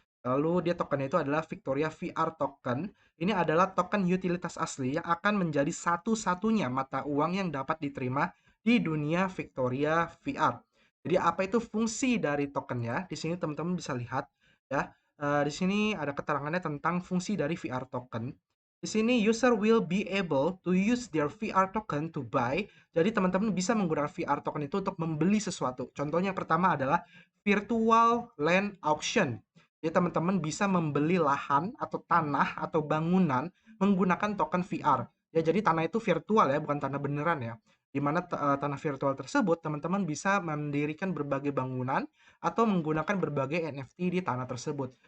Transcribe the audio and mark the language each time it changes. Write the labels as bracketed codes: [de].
[id] Lalu dia tokennya itu adalah Victoria VR Token. Ini adalah token utilitas asli yang akan menjadi satu-satunya mata uang yang dapat diterima di dunia Victoria VR. Jadi apa itu fungsi dari tokennya? Di sini teman-teman bisa lihat ya. Di sini ada keterangannya tentang fungsi dari VR token. [en] Di sini user will be able to use their VR token to buy. [id] Jadi teman-teman bisa menggunakan VR token itu untuk membeli sesuatu. Contohnya yang pertama adalah virtual land auction. Jadi teman-teman bisa membeli lahan atau tanah atau bangunan menggunakan token VR. Ya, jadi tanah itu virtual ya, bukan tanah beneran ya. Di mana tanah virtual tersebut teman-teman bisa mendirikan berbagai bangunan atau menggunakan berbagai NFT di tanah tersebut.